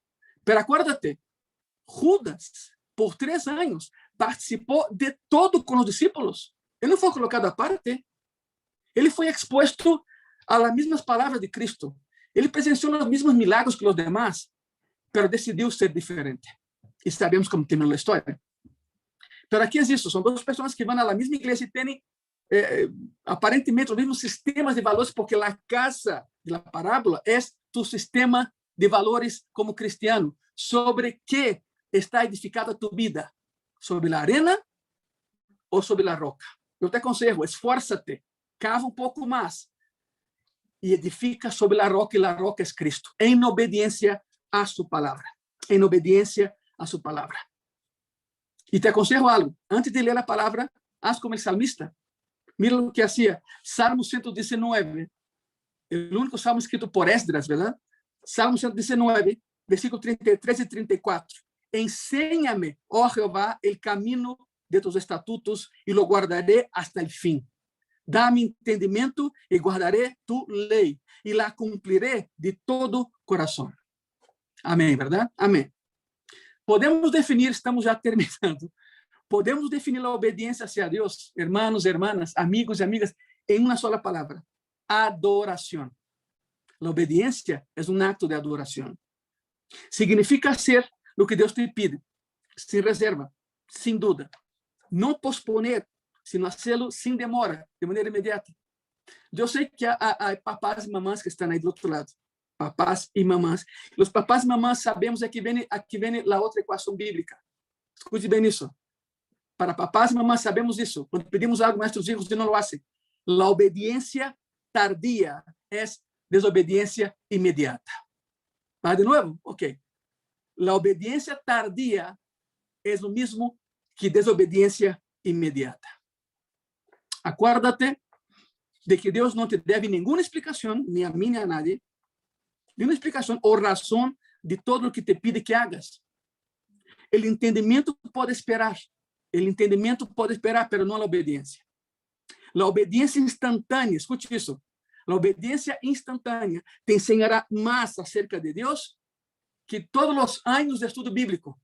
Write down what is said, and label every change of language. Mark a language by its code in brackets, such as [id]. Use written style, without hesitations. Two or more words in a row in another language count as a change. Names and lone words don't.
[es] Pero acuérdate, Judas, por 3 años, participó de todo con los discípulos. Él no fue colocado aparte. Él fue expuesto a las mismas palabras de Cristo. Él presenció los mismos milagros que los demás, pero decidiu ser diferente. [pt] E sabemos como terminou a história. Pero aqui é isso, são duas pessoas que vão à mesma igreja e têm aparentemente os mesmos sistemas de valores, porque a casa da parábola é [es] tu sistema de valores como cristiano. Sobre que está edificada tu vida? [pt] Sobre a arena ou sobre a roca? Eu te aconselho, esfuérzate, cava um pouco mais e edifica sobre a roca, e a roca é Cristo, em obediência a [es] su palabra, en obediencia a su palabra. Y te aconsejo algo, antes de leer la palabra, haz como el salmista. Mira lo que hacía. Salmo 119, el único salmo escrito por Esdras, ¿verdad? Salmo 119, versículo 33 y 34. Enséñame, oh Jehová, el camino de tus estatutos y lo guardaré hasta el fin. Dame entendimiento y guardaré tu ley y la cumpliré de todo corazón. [pt] Amém, verdade? Amém. Podemos definir, estamos já terminando, podemos definir a obediência hacia Deus, [es] hermanos, hermanas, [pt] amigos e amigas, em uma sola palavra: adoração. A obediência é um acto de adoração. Significa hacer o que Deus [es] te pide, [pt] sem reserva, sem dúvida. Não posponer, [es] sino hacerlo [pt] sem demora, de maneira imediata. Eu sei que há papás e mamãs que estão aí do outro lado. Papás e mamãs. Os papás e mamãs sabemos aqui vem a outra equação bíblica. Escute bem isso. Para papás e mamãs sabemos isso. Quando pedimos algo a nossos filhos e não [es] lo hacen. [pt] A obediência tardia é desobediência imediata. ¿Va de novo? Ok. A obediência tardia é o mesmo que desobediência imediata. Acuérdate de que Deus não te deve nenhuma explicação, nem a mim nem a nadie, nenhuma explicação ou razão de todo o que te [es] pide que hagas. [pt] O entendimento pode esperar. O entendimento pode esperar, mas não a obediência. A obediência instantânea, escute isso. A obediência instantânea te ensinará mais acerca de Deus que todos os anos de estudo bíblico.